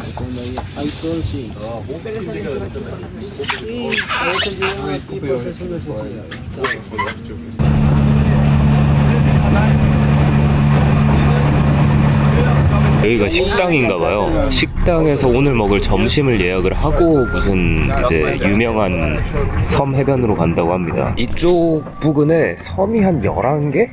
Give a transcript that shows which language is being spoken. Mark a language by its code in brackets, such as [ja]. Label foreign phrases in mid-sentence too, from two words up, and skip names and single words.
[es] Cuando hay sol, sí. Sí, a veces llegan aquí por su necesidad. [ko] 여기가 식당인가봐요. 식당에서 오늘 먹을 점심을 예약을 하고 무슨 이제 유명한 섬 해변으로 간다고 합니다. 이쪽 부근에 섬이 한 11개?